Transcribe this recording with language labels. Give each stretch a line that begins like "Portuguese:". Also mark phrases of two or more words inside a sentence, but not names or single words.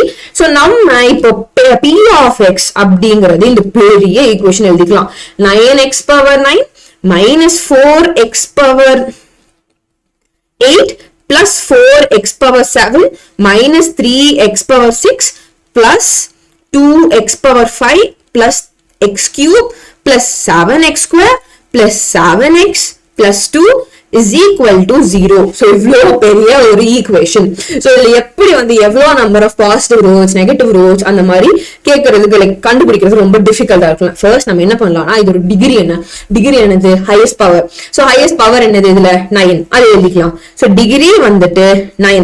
Tamil: சோ நம்ம இப்போ
English: p of x
Tamil: அப்படிங்கிறது இந்த பெரிய ஈக்குவேஷன் எழுதிக்கலாம்.
English: 9x power 9 minus 4x power 8 plus 4x power 7 minus 3x power 6 plus 2x power 5 plus x cube plus 7x square plus 7x plus 2 is equal to 0.
Tamil: So இவ்வளவு பெரிய ஒரு ஈக்குவேஷன். சோ இதுல எப்படி வந்து எவ்வளவு
English: number of positive roots negative roots
Tamil: அந்த மாதிரி கேட்கறதுக்கு லைக் கண்டுபிடிக்கிறது ரொம்ப டிஃபிகல்ட்டா இருக்கும். ஃபர்ஸ்ட் நம்ம என்ன பண்ணலாம்னா இதோட டிகிரி என்னது,
English: highest power.
Tamil: சோ
English: highest power
Tamil: என்னது இதுல 9, அதை எழுதிக்கலாம். சோ டிகிரி வந்துட்டு 9.